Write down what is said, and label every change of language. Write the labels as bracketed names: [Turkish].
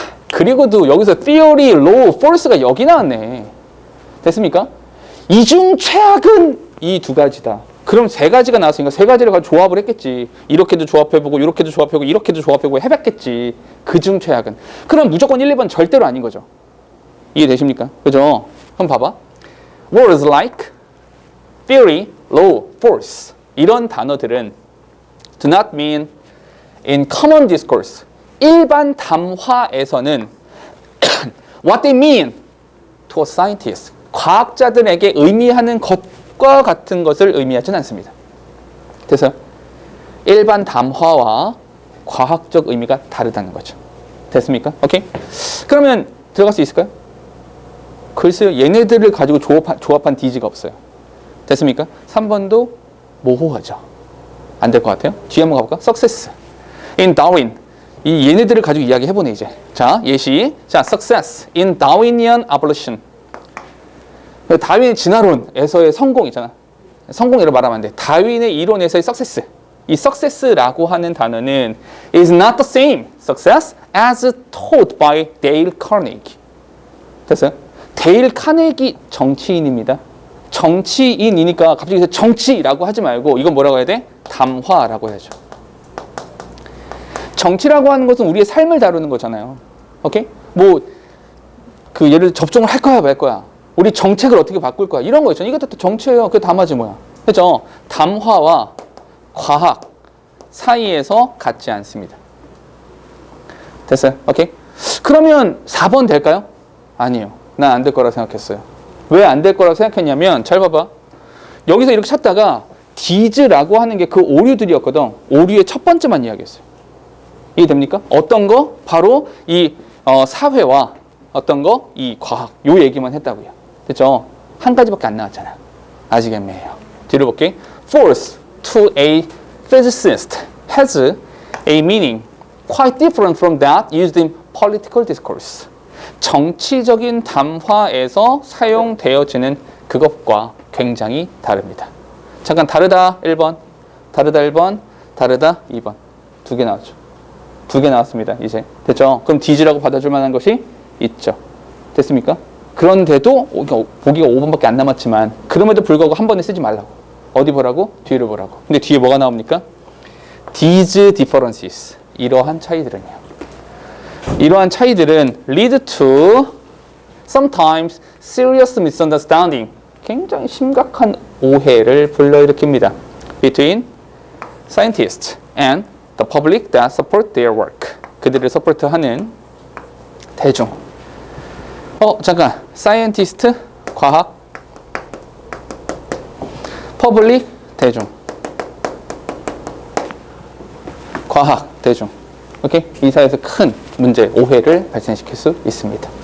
[Korean] 그리고도 여기서 theory, law, false가 여기 나왔네. 됐습니까? 이 중 최악은 이 두 가지다. 그럼 세 가지가 나왔으니까 세 가지를 가지고 조합을 했겠지. 이렇게도 조합해보고 이렇게도 조합해보고 이렇게도 조합해보고 해봤겠지. 그중 최악은. 그럼 무조건 1, 2번 절대로 아닌 거죠. 이해되십니까? 그죠? 그럼 봐봐. [English] Words like theory, law, force [Korean] 이런 단어들은 [English] do not mean in common discourse. [Korean] 일반 담화에서는 [English] what they mean to a scientist. [Korean] 과학자들에게 의미하는 것과 같은 것을 의미하진 않습니다. 그래서 일반 담화와 과학적 의미가 다르다는 거죠. 됐습니까? 오케이? 그러면 들어갈 수 있을까요? 글쎄요. 얘네들을 가지고 조합한 디지가 없어요. 됐습니까? 3번도 모호하죠. 안 될 것 같아요. 뒤에 한번 가볼까? [English] Success. In Darwin. [Korean] 이 얘네들을 가지고 이야기해보네 이제. 자, 예시. 자, [English] Success in Darwinian evolution. [Korean] 다윈의 진화론에서의 성공이잖아. 성공이라고 말하면 안 돼. 다윈의 이론에서의 success. 이 success라고 하는 단어는 [English] is not the same success as taught by Dale Carnegie. [Korean] 됐어요? 데일 카네기 정치인입니다. 정치인이니까 갑자기 정치라고 하지 말고 이건 뭐라고 해야 돼? 담화라고 해야죠. 정치라고 하는 것은 우리의 삶을 다루는 거잖아요. 오케이? 뭐 그 예를 들어 접종을 할 거야 말 거야. 우리 정책을 어떻게 바꿀 거야. 이런 거 있잖아요. 이것도 정치예요. 그게 담화지 뭐야. 그렇죠? 담화와 과학 사이에서 같지 않습니다. 됐어요? 오케이? 그러면 4번 될까요? 아니요. 난 안 될 거라고 생각했어요. 왜 안 될 거라고 생각했냐면 잘 봐봐. 여기서 이렇게 찾다가 디즈라고 하는 게 그 오류들이었거든. 오류의 첫 번째만 이야기했어요. 이해됩니까? 어떤 거? 바로 이 사회와 어떤 거? 이 과학. 요 얘기만 했다고요. 됐죠? 한 가지밖에 안 나왔잖아. 아직 애매해요. 뒤로 볼게. [English] Force to a physicist has a meaning quite different from that used in political discourse. [Korean] 정치적인 담화에서 사용되어지는 그것과 굉장히 다릅니다. 잠깐 다르다 1번, 다르다 1번, 다르다 2번. 2개 나왔죠. 2개 나왔습니다. 이제 됐죠? 그럼 디지라고 받아줄 만한 것이 있죠. 됐습니까? 그런데도 보기가 5번밖에 안 남았지만 그럼에도 불구하고 한 번에 쓰지 말라고. 어디 보라고? 뒤를 보라고. 근데 뒤에 뭐가 나옵니까? [English] These differences. [Korean] 이러한 차이들은요. 이러한 차이들은 [English] lead to sometimes serious misunderstanding. [Korean] 굉장히 심각한 오해를 불러일으킵니다. [English] Between scientists and the public that support their work. [Korean] 그들을 서포트하는 대중. 잠깐. scientist, 과학. public, 대중. 과학, 대중. 오케이? 이 사이에서 큰 문제, 오해를 발생시킬 수 있습니다.